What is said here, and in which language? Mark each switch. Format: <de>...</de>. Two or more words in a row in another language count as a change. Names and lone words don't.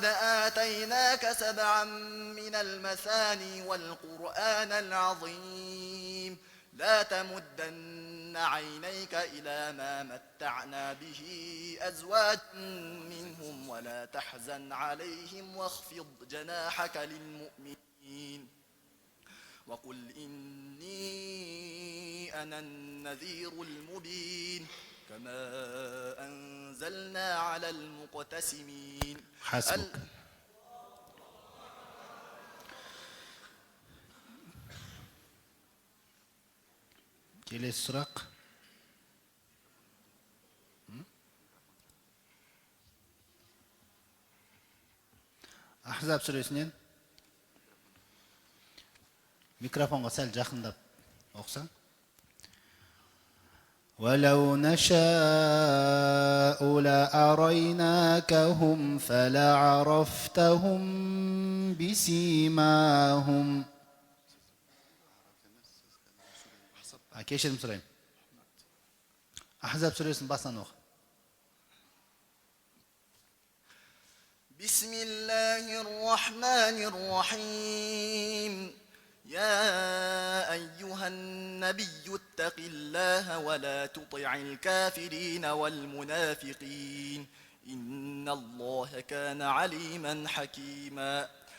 <ar>آتيناك 7 من المثاني والقرآن العظيم لا تمدن عينيك إلى ما متعنا به أزواجا منهم ولا تحزن عليهم واخفض جناحك للمؤمنين وقل إني أنا النذير المبين كما أنزلنا على المقتسمين</ar> <kk>حسبك kelesi сұрақ Ahzab сүресінен микрофонға сәл жақындап оқысаң</kk> <ar>ولو نشاء لأريناكهم فلعرفتهم بسيماهم</ar> <kk>Кешірім сұрайым. Ahzab сүресін басынан оқы.</kk> <ar>بسم الله الرحمن الرحيم يا أيها النبي اتق الله ولا تطع الكافرين والمنافقين إن الله كان عليما حكيما</ar>